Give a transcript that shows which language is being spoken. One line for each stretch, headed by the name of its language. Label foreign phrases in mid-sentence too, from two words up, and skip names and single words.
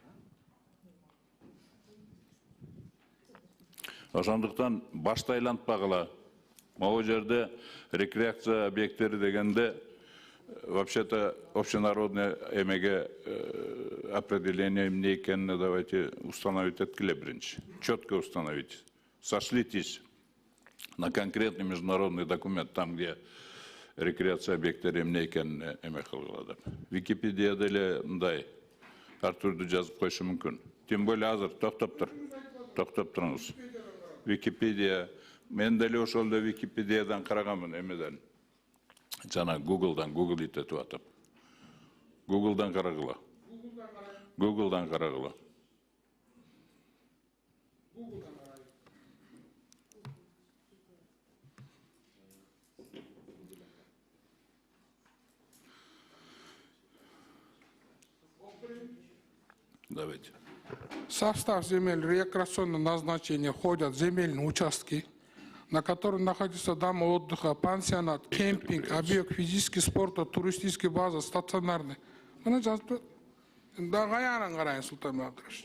Kyrgyz: Ошондуктан башты айлантпагыла. Могу жерде рекреация объекттери дегенде
Russian: вообще-то общенародное
Kyrgyz: эмеге определение эмне экенин
Russian: давайте установить
Kyrgyz: эткиле биринчи.
Russian: Четко установить. Сошлитесь на конкретный международный документ, там, где
Kyrgyz: рекреация объекттери эмне экенин эме кылгыла деп. Википедияда эле мындай ар түрдүү жазып коюшу мүмкүн.
Russian: Тем более
Kyrgyz: азыр токтоп туруңуз. Википедия, мен деле ошол эле Википедиядан караганмын эмеден. Жана Google'dan, Google итетип атып. Google'dan карагыла. Google'dan карагыла.
Russian: Давайте. В состав земель рекреационного назначения входят земельные участки, на которых находится дома отдыха, пансионат, кемпинг, объект физический спорта, туристический база, стационарный.
Kyrgyz: Мына жазып, да каянан карайын, Султан Бакырович.